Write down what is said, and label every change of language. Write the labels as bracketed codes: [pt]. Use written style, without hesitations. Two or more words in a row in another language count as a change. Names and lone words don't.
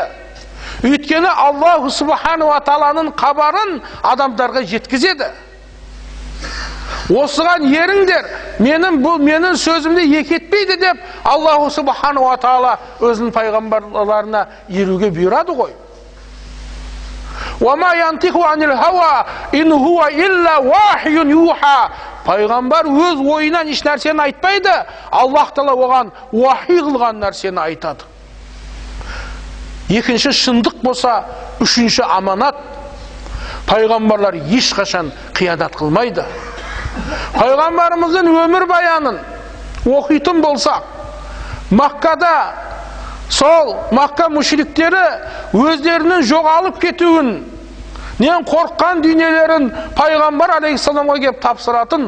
[kk] Өйткені [ar] الله سبحانه وتعالى [kk] хабарын адамдарға жеткізеді. Осыған еріңдер, менің сөзімді екетпейді деп [ar] الله سبحانه وتعالى [kk] өзінің пайғамбарларына еруге бұйырады ғой. [ar] وَمَا يَنْتِقُ عَنِ الْهَوَى إِنْ هُوَ إِلَّا وَحْيٌ يُوحَى. [kk] Пайғамбар өз ойынан еш нәрсені айтпайды, [ar] الله تعالى [kk] оған уахи қылған нәрсені айтады. Екінші шындық болса, үшінші аманат. Пайғамбарлар ешқашан қиянат қылмайды. Пайғамбарымыздың өмір баянын оқитын болсақ, Маккада сол Макка мүшриктері өздерінің жоғалып кетуін, нен қорққан дүниелерін пайғамбар алейхиссаламға келіп тапсыратын.